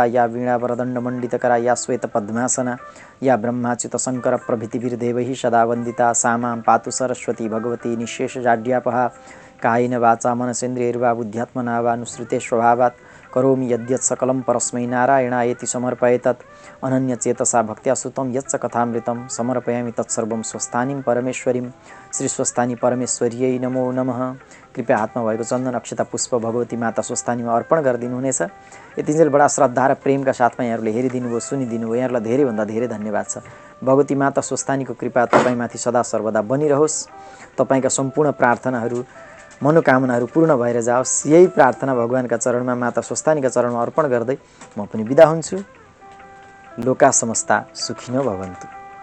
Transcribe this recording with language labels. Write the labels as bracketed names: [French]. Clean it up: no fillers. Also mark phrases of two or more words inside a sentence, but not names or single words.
[Sanskrit] या वीणावरदण्डमण्डितकरा या श्वेतपद्मासना या ब्रह्माच्युतशङ्कर प्रभृतिभिर्देवैः सदा वन्दिता सा मां पातु सरस्वती भगवती निःशेषजाड्यापहा कायेन वाचा मनसेन्द्रियैर्वा बुद्ध्यात्मना वा नुसृते स्वभावात् करोमि यद्यत् सकलं परस्मै नारायणायेति समर्पयेतत् अनन्यचेतसा भक्त्या श्रुतं यच्च कथामृतं समर्पयामि तत्सर्वं स्वस्थानीं परमेश्वरीं श्री स्वस्थानी परमेश्वर्यै नमो नमः। [Nepali] कृपया हातमा भएको चन्दन अक्षता पुष्प भगवती माता स्वस्थानीमा अर्पण गरिदिनुहुनेछ। यतिन्जेल बडा श्रद्धा र प्रेमका साथमा यहाँहरूले हेरिदिनु भयो, सुनिदिनु भयो, यहाँहरूलाई धेरैभन्दा धेरै धन्यवाद छ। भगवती माता स्वस्थानीको कृपा तपाईँमाथि सदा सर्वदा बनिरहोस्। तपाईँका सम्पूर्ण प्रार्थनाहरू मनोकामनाहरू पूर्ण भएर जाओस्, यही प्रार्थना भगवानका चरणमा माता स्वस्थानीका चरणमा अर्पण गर्दै म पनि बिदा हुन्छु। [Sanskrit] लोका समस्ता सुखिनो भवन्तु।